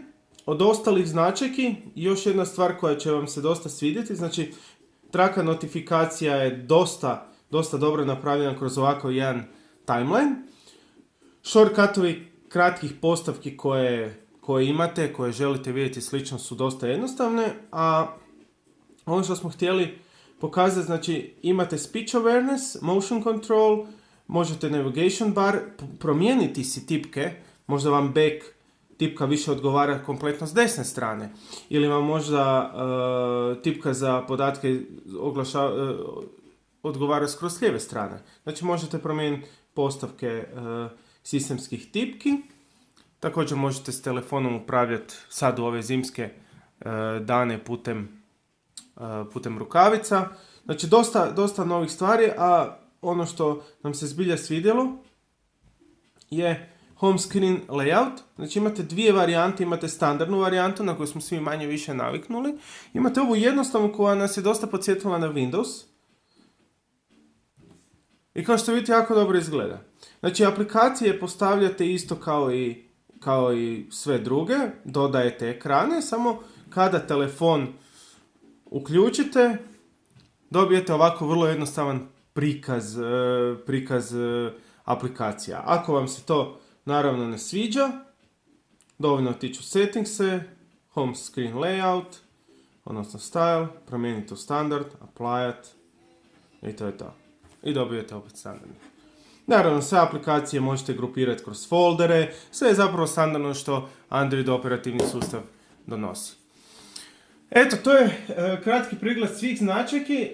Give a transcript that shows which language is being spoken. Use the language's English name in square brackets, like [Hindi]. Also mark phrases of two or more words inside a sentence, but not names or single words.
[Croatian] Od ostalih značajki, još jedna stvar koja će vam se dosta svidjeti, znači, traka notifikacija je dosta dobro napravljena kroz ovakav jedan timeline. Shortcutovi kratkih postavki koje imate, koje želite vidjeti slično, su dosta jednostavne, a ono što smo htjeli pokazati, znači, imate [English] speech awareness, motion control, [Croatian] možete [English] navigation bar, [Croatian] promijeniti si tipke, možda vam back tipka više odgovara kompletno s desne strane, ili vam možda tipka za podatke odgovara skroz s lijeve strane. Znači, možete promijeniti postavke sistemskih tipki. Također možete s telefonom upravljati sad u ove zimske dane putem rukavica. Znači, dosta novih stvari, a ono što nam se zbilja svidjelo je [English] home screen layout. [Croatian] Znači, imate 2 varijante, imate standardnu varijantu na koju smo svi manje više naviknuli. Imate ovu jednostavnu koja nas je dosta podsjetila na Windows. I kao što vidite, jako dobro izgleda. Znači, aplikacije postavljate isto kao i sve druge, dodajete ekrane, samo kada telefon uključite, dobijete ovako vrlo jednostavan prikaz aplikacija. Ako vam se to naravno ne sviđa, dovoljno otići u settingse, [English] home screen layout, [Croatian] odnosno style, promijenite u standard, applyat i to je to. I dobijete opet standardni. Naravno, sve aplikacije možete grupirati kroz foldere, sve je zapravo standardno što Android operativni sustav donosi. Eto, to je kratki pregled svih značajki.